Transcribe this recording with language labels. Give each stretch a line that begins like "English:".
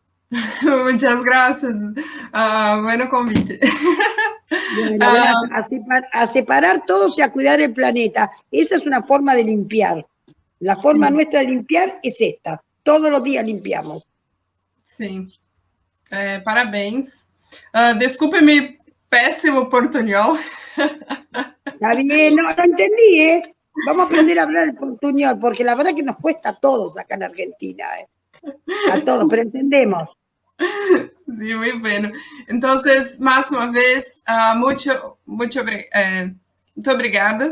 Spanish: Muchas gracias. Bueno convite. Bueno, a separar todos y a cuidar el planeta. Esa es una forma de limpiar. La forma nuestra de limpiar es esta. Todos los días limpiamos.
Portuguese: Sim. Parabéns. Desculpe mi péssimo portunhol.
Spanish: Está bien, no entendí, ¿eh? Vamos a aprender a hablar el portuñol, porque la verdad que nos cuesta a todos acá en Argentina, a todos, pero entendemos.
Portuguese: Sim, muito bem. Então, mais uma vez, muito obrigada.